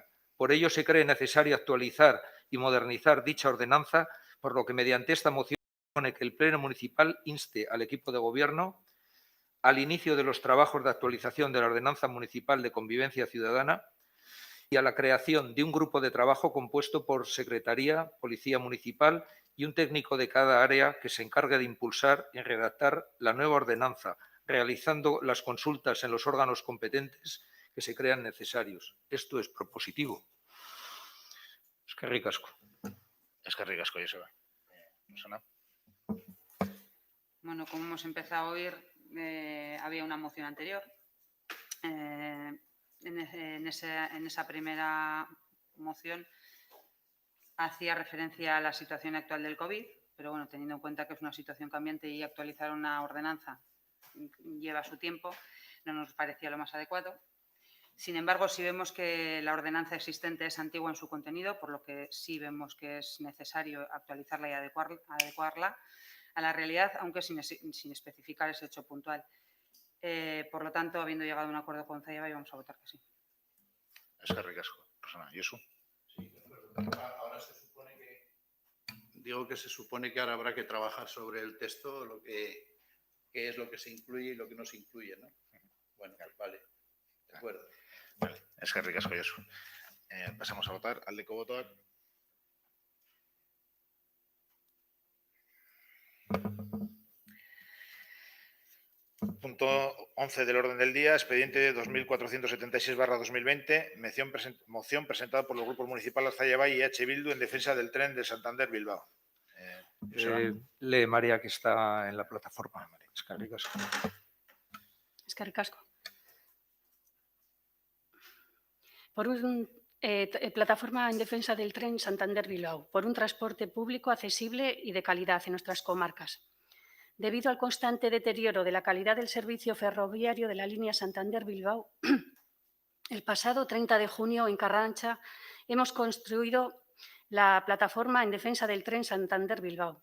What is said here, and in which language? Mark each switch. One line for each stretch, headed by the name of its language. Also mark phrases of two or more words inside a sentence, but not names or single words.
Spanish: Por ello, se cree necesario actualizar y modernizar dicha ordenanza, por lo que mediante esta moción propone que el Pleno Municipal inste al equipo de Gobierno al inicio de los trabajos de actualización de la Ordenanza Municipal de Convivencia Ciudadana y a la creación de un grupo de trabajo compuesto por Secretaría, Policía Municipal y un técnico de cada área que se encargue de impulsar y redactar la nueva ordenanza, realizando las consultas en los órganos competentes que se crean necesarios. Esto es propositivo.
Basque: Eskerrik asko. Eskerrik asko, Joseba. Susana.
Spanish: Bueno, como hemos empezado a oír, había una moción anterior. En esa primera moción hacía referencia a la situación actual del COVID, pero bueno, teniendo en cuenta que es una situación cambiante y actualizar una ordenanza lleva su tiempo, no nos parecía lo más adecuado. Sin embargo, sí vemos que la ordenanza existente es antigua en su contenido, por lo que sí vemos que es necesario actualizarla y adecuarla a la realidad, aunque sin especificar ese hecho puntual. Por lo tanto, habiendo llegado a un acuerdo con Zayabay, vamos a votar que sí.
Basque: Eskerrik asko, Rosana. Josu.
Spanish: Sí, ahora se supone que... Digo que se supone que ahora habrá que trabajar sobre el texto, qué es lo que se incluye y lo que no se incluye, ¿no? Bueno, pues vale. De acuerdo. Vale,
Basque: eskerrik asko, Josu.
Spanish: Pasamos a votar.
Basque: Aldeko botoak.
Spanish: Punto 11 del orden del día, expediente 2476/2020, moción presentada por los grupos municipales Zayabay y H. Bildu en defensa del tren de Santander-Bilbao. Lee María, que está en la plataforma.
Basque: Eskerrik asko. Eskerrik asko.
Spanish: Plataforma en defensa del tren Santander-Bilbao, por un transporte público accesible y de calidad en nuestras comarcas. Debido al constante deterioro de la calidad del servicio ferroviario de la línea Santander-Bilbao, el pasado 30 de junio en Carrancha hemos construido la plataforma en defensa del tren Santander-Bilbao.